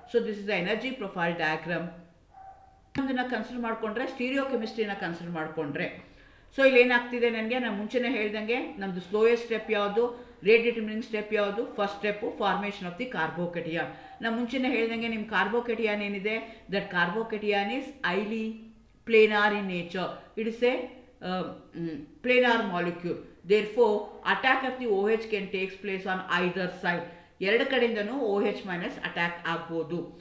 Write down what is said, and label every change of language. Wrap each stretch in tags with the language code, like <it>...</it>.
<kn>So this is the energy profile diagram. ಇದನ್ನು consider ಮಾಡಿಕೊಂಡ್ರೆ, stereo ಕೆಮಿಸ್ಟ್ರಿನ consider ಮಾಡಿಕೊಂಡ್ರೆ, so ಇಲ್ಲಿ ಏನಾಗ್ತಿದೆ ನನಗೆ, ನಾನು ಮುಂಚೆನೇ ಹೇಳ್ದಂಗೆ ನಮ್ಮದು ಸ್ಲೋಯೆಸ್ಟ್ ಸ್ಟೆಪ್ ಯಾವುದು, ರೇಟ್ ಡಿಟರ್ಮಿನಿಂಗ್ ಸ್ಟೆಪ್ ಯಾವುದು, first step formation of the ಕಾರ್ಬೋಕೇಟಿಯನ್. ನಾನು ಮುಂಚೆನೇ ಹೇಳ್ದಂಗೆ ನಿಮ್ಮ ಕಾರ್ಬೋಕೇಟಿಯನ್ ಏನಿದೆ,</kn> <en>That carbocation is highly planar in nature. It is a planar molecule. Therefore attack of the OH can takes place on either side.</en> <kn>ಎರಡು ಕಡೆಯಿಂದನೂ OH minus attack ಆಗ್ಬೋದು.</kn>